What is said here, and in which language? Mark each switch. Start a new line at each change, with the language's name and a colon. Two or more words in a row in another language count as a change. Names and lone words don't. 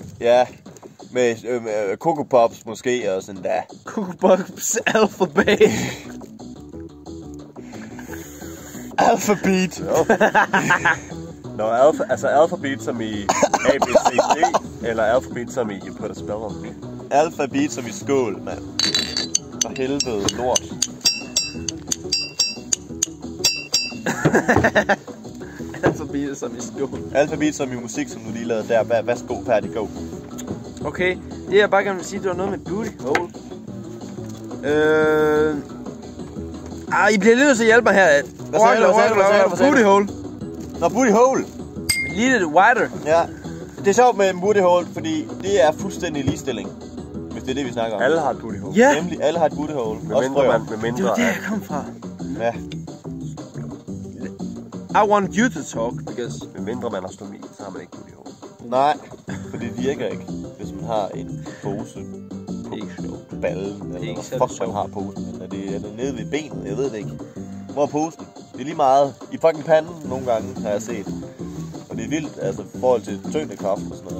Danish: Ja, med Coco Pops måske og sådan der. Coco Pops Alphabet. Alphabet. Nå, alfabet som i A, B, C, D, eller alfabet som i
English: you put a spell on me.
Danish: Alphabet som i skål, mand. For helvede, lort. Alphabet som i skål. Alphabet som i musik, som du lige lavede der. Værsgo, færdig, go. Okay, det jeg bare gerne vil sige, det var noget med
English: booty hole.
Danish: I bliver lidt nødt til at hjælpe mig her. Hvad sagde du?
English: Booty hole.
Danish: Nå,
English: booty hole.
Danish: Lige lidt wider. Ja. Det er sjovt med en
English: booty hole,
Danish: fordi det er fuldstændig ligestilling. Hvis det er det, vi snakker om. Alle har et
English: booty hole.
Danish: Ja, Nemlig, alle har et
English: booty hole.
Danish: Med Også mindre, frøer. med det mindre var der, at jeg kom fra. Ja.
English: I want you to talk, because...
Danish: med mindre man har stomi, så har man ikke
English: booty hole.
Danish: Nej, for det virker ikke, hvis man har en pose på Ikke sjovt. ballen, eller Ikke hvor særlig fuck man sjovt. har posen. Er det nede ved benet? Jeg ved det ikke. Hvor er posen? Det er lige meget. I fucking panden nogle gange, har jeg set. Og det er vildt, altså i forhold til tyngdekraft og sådan noget.